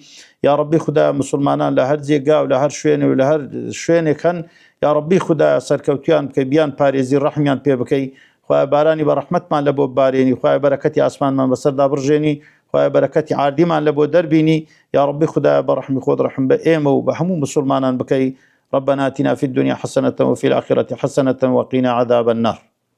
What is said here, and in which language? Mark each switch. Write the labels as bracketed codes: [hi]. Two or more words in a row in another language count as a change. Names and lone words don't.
[ar] یا ربی [ckb] خودای مسلمانان لە هەر جێگا و لە هەر شوێنێ و لە هەر شوێنێک هەن، یا ربی خودای سەرکەوتیان بکەی، بیان پارێزی ڕەحمیان پێ بکەی، خوای بارانی بە ڕەحمەتمان لە بۆ بارێنی، خوای بەرەکەتی ئاسمانمان بەسەردا بڕژێنی، خوای بەرەکەتی عاردیمان لە بۆ دەربینی. [ar] یا ربی [ckb] خودای بە ڕەحمی خۆت ڕەحم بە ئێمە و بە هەموو مسلمانان بکەی. [ar] ربنا آتنا في الدنيا حسنة وفي الآخرة حسنة وقنا عذاب النار.